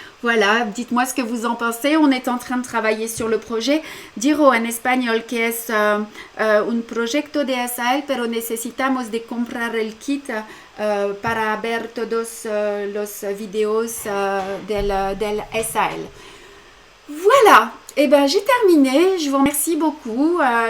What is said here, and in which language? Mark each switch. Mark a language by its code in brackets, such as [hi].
[fr] Voilà, dites-moi ce que vous en pensez. On est en train de travailler sur le projet. [es] Dirò en español que es un proyecto de SAL, pero necesitamos de comprar el kit para ver todos los videos del SAL. [fr] Voilà, et ben j'ai terminé. Je vous remercie beaucoup.